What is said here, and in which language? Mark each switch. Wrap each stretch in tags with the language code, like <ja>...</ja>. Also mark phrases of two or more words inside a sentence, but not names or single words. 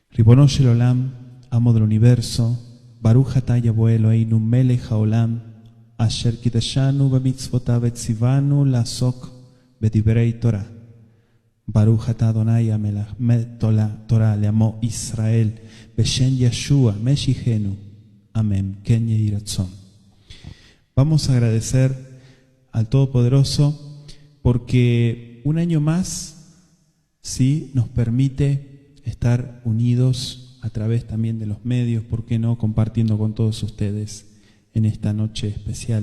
<he>ריבונו של עולם,</he> <es>amo del universo,</es> <he>ברוך אתה יהוה אלוהינו מלך העולם, אשר קידשנו במצוותיו וציוונו לעסוק בדברי תורה. ברוך אתה אדוני המלך תורה לעמו ישראל, בשם ישוע משיחנו. Amén. כן יהי רצון.</he> <es>Vamos a agradecer al Todopoderoso porque un año más, sí, nos permite estar unidos a través también de los medios, ¿por qué no?, compartiendo con todos ustedes en esta noche especial.</es>